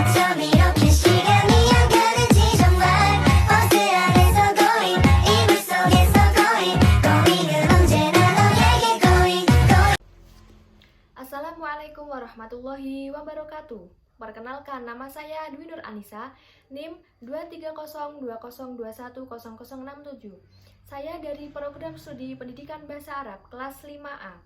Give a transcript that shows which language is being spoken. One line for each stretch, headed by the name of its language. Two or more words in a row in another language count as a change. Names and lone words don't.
Korean: 밤 이렇게 시간이 안 가는지 정말 버스 안에서 going 이불 속에서 going 은 언제나 너에게 going.
Arabic: السلام عليكم ورحمة الله وبركاته.
Indonesian: Perkenalkan, nama saya Dwi Nur Anissa, NIM 23020210067. Saya dari program studi pendidikan bahasa Arab kelas 5A.